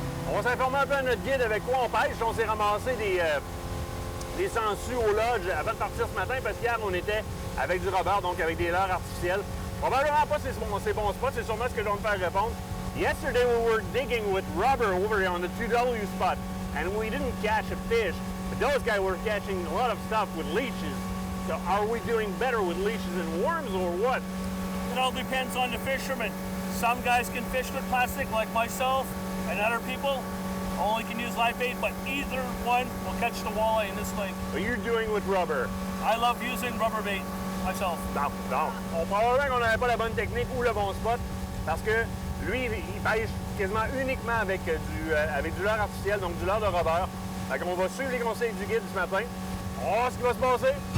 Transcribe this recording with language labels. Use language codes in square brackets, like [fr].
[fr] On va s'informer un peu à notre guide avec quoi on pêche. On s'est ramassé des sangsues au lodge avant de partir ce matin parce qu'hier on était avec du rubber, donc avec des leurres artificielles. Probablement pas ces bons spots, c'est sûrement ce que je vais me faire répondre. [en] Yesterday we were digging with rubber over here on the 2W spot and we didn't catch a fish, but those guys were catching a lot of stuff with leeches. So are we doing better with leeches and worms or what? It all depends on the fisherman. Some guys can fish with plastic like myself, and other people only can use live bait, but either one will catch the walleye in this lake. What you're doing with rubber? I love using rubber bait myself. [fr] Non. Probablement qu'on n'avait pas la bonne technique ou le bon spot parce que lui, il pêche quasiment uniquement avec du leurre artificiel, donc du leurre de rubber. Fait qu'on va suivre les conseils du guide ce matin. On va voir ce qui va se passer.